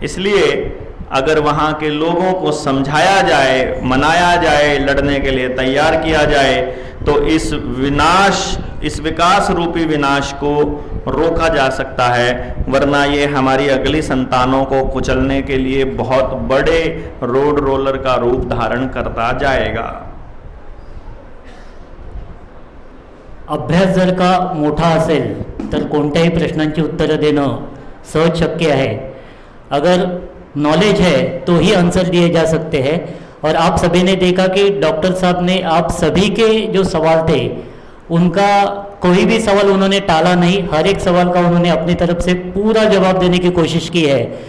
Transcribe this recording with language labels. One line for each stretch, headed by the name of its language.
Hindi: इसलिए अगर वहाँ के लोगों को समझाया जाए, मनाया जाए, लड़ने के लिए तैयार किया जाए, तो इस विकास रूपी विनाश को रोका जा सकता है। वरना ये हमारी अगली संतानों को कुचलने के लिए बहुत बड़े रोड रोलर का रूप धारण करता जाएगा।
Marathi: अभ्यास जर का मोठा असेल तर कोणत्याही प्रश्नांची उत्तरं देणं सहज शक्य आहे।
Hindi: अगर नॉलेज है तो ही आंसर दिए जा सकते हैं। और आप सभी ने देखा कि डॉक्टर साहब ने आप सभी के जो सवाल थे उनका कोई भी सवाल उन्होंने टाला नहीं, हर एक सवाल का उन्होंने अपनी तरफ से पूरा जवाब देने की कोशिश की है।